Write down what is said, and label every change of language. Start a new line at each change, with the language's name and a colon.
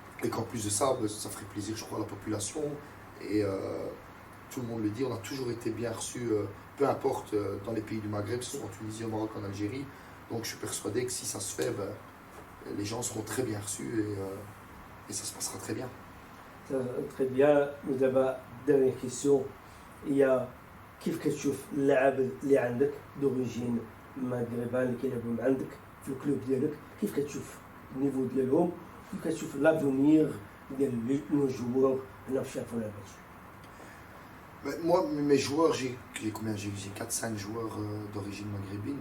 French: qu'en plus de ça, ça ferait plaisir je crois à la population, et tout le monde le dit, on a toujours été bien reçus, peu importe dans les pays du Maghreb, que ce soit en Tunisie, au Maroc, en Algérie, donc je suis persuadé que si ça se fait, les gens seront très bien reçus, et ça se passera très bien. Très bien. Nous avons dernière question.
Arabic: هي كيف كتشوف اللاعب اللي عندك دوريجين مغربان اللي كيلعبوا عندك في الكلوب ديالك، كيف كتشوف النيفو ديالهم، كيف كتشوف لافونيغ ديال لو جوور هنا في الشامبيون belge.
French: Moi, mes joueurs, j'ai 4-5 joueurs d'origine maghrébine.